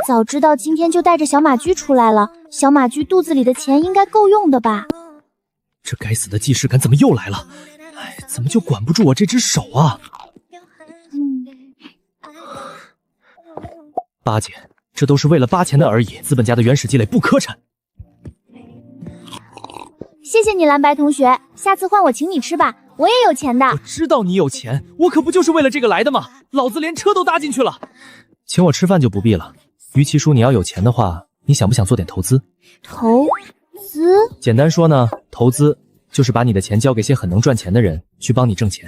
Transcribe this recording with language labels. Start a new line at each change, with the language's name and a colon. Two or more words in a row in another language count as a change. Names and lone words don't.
Chinese: 早知道今天就帶着小馬驹出來了，小馬驹肚子裡的錢應該夠用的吧？這該死的既視感怎麼又來了？哎，怎麼就管不住我這隻手啊？巴結，這都是為了扒錢的而已。資本家的原始積累不磕碜。謝謝你，藍白同學，下次換我請你吃吧，我也有錢的。我知道你有錢，我可不就是為了這個來的嗎？老子連車都搭進去了。請我吃飯就不必了。於其書，你要有錢的話，你想不想做點投資？投資？簡單說呢，投資就是把你的錢交給些很能賺錢的人，去幫你掙錢。